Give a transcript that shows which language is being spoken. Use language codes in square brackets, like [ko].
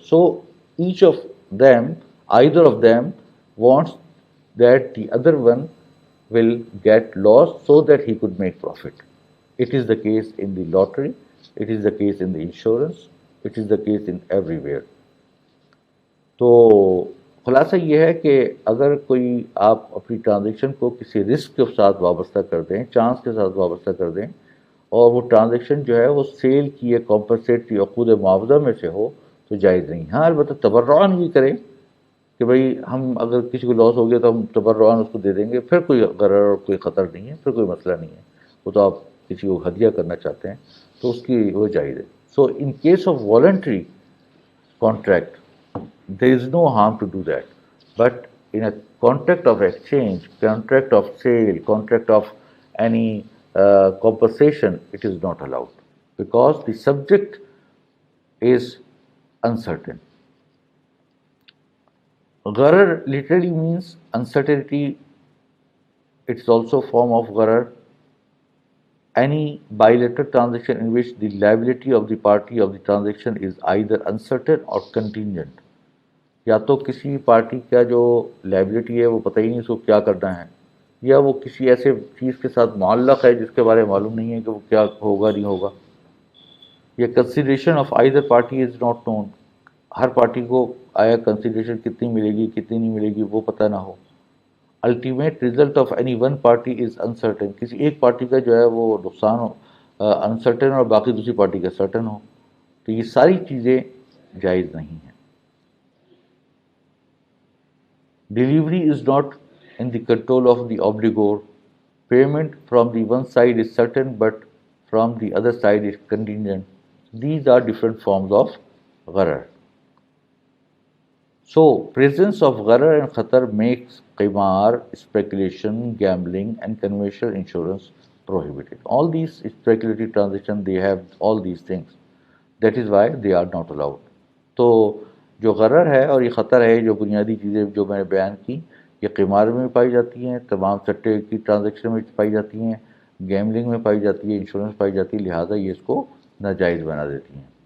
[en] So each of them, either of them, wants that the other one will get loss so that he could make profit. It is the case in the lottery, it is the case in the insurance, it is the case in everywhere. [ur] تو خلاصہ یہ ہے کہ اگر کوئی آپ اپنی transaction کو کسی رسک کے ساتھ وابستہ کر دیں، چانس کے ساتھ وابستہ کر دیں، اور وہ ٹرانزیکشن جو ہے وہ سیل کی یا کمپنسیٹری عقود معاوضہ میں سے ہو تو جائز نہیں. ہاں البتہ تبرعاً یہ کریں کہ بھئی ہم اگر کسی کو لاس ہو گیا تو ہم تبرعاً اس کو دے دیں گے، پھر کوئی غرر اور کوئی خطر نہیں ہے، پھر کوئی مسئلہ نہیں ہے. وہ تو آپ کسی کو ہدیہ کرنا چاہتے ہیں تو اس کی وہ جائز ہے. [en] So in case of voluntary contract, there is no harm to do that. But in a contract of exchange, contract of sale, contract of any compensation, it is not allowed because the subject is uncertain. Gharar literally means uncertainty. It's also a form of gharar. Any bilateral transaction in which the liability of the party of the transaction is either uncertain or contingent. [ur] یا تو کسی party کا جو liability ہے وہ پتہ ہی نہیں اس کو کیا کرنا ہے، یا وہ کسی ایسے چیز کے ساتھ معلق ہے جس کے بارے میں معلوم نہیں ہے کہ وہ کیا ہوگا نہیں ہوگا، یا [en] Consideration of either party is not known. [ur] Hare party کو آیا کنسیڈریشن کتنی ملے گی کتنی نہیں ملے گی وہ پتہ نہ ہو. [en] Ultimate result of any one party is uncertain. [ur] کسی ایک پارٹی کا جو ہے وہ نقصان ہو انسرٹن اور باقی دوسری پارٹی کا سرٹن ہو. تو یہ ساری چیزیں جائز نہیں ہیں. [en] Delivery is not in the control of the obligor. Payment from the one side is certain, but from the other side is contingent. These are different forms of gharar. So, presence of gharar and khatar makes qimar, speculation, gambling, and conventional insurance prohibited. All these speculative transactions, they have all these things. That is why they are not allowed. [ur] تو جو غرر ہے اور یہ خطر ہے، جو بنیادی چیزیں جو میں نے بیان کی، یہ قمار میں پائی جاتی ہیں، تمام سٹے کی ٹرانزیکشن میں پائی جاتی ہیں، گیملنگ میں پائی جاتی ہے، انشورنس پائی جاتی ہے، لہٰذا یہ اس کو ناجائز بنا دیتی ہیں.